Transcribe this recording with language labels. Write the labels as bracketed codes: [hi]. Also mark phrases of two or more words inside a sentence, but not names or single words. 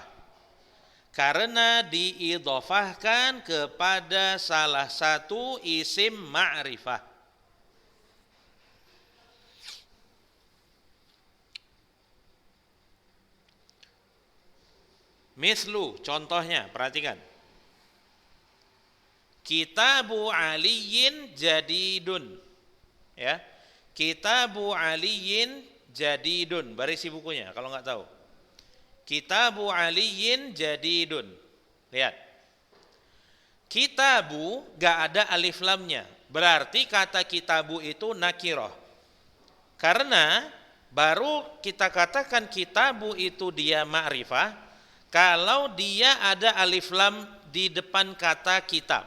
[id] Karena diidhofahkan kepada salah satu [ar] اسم معرفة. [id] Mislu, contohnya, perhatikan. [ar] كتاب علي جديد، يا. كتاب علي جديد, [id] berisi bukunya kalau nggak tahu. [ar] كتاب علي جديد. Lihat. [id] Kitabu nggak ada alif lamnya. Berarti kata kitabu itu nakirah. Karena baru kita katakan kitabu itu dia ma'rifah kalau dia ada [ar] ألف لام [id] di depan kata kitab.